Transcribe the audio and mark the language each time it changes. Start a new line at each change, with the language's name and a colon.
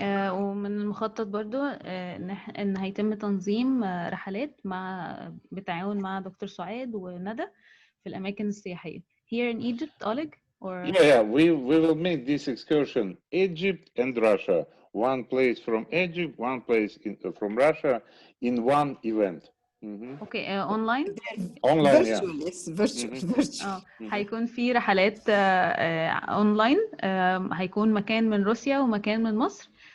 Arabic: ومن المخطط برضو ان هيتم تنظيم رحلات بالتعاون مع دكتور سعاد وندى في الاماكن السياحيه.
English: Here in Egypt, Oleg? Or... Yeah, we will make this excursion Egypt and Russia. One place from Egypt, one place from Russia in one event. Okay online Online, yeah. virtual, it's virtual, virtual.
Arabic: هيكون في رحلات اونلاين. هيكون مكان من روسيا ومكان من مصر.